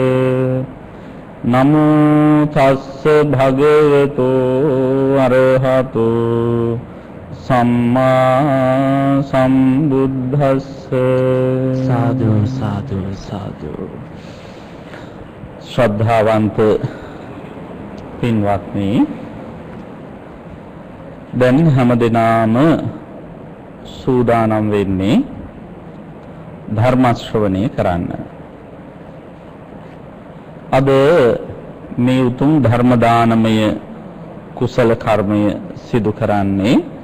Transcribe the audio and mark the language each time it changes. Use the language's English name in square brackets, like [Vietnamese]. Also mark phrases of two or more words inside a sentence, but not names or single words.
[Pali] नमो तस्स भगवतो अरहतो सम्मा सम्बुद्धस्स साधु साधु साधु [Sinhala] ශ්‍රද්ධාවන්ත පින්වත්නි දැන් හැමදෙනාම සූදානම් වෙන්නේ ධර්ම ශ්‍රවණය කරන්න. අද මේ උතුම් ධර්ම දානමය කුසල කර්මය සිදු කරන්නේ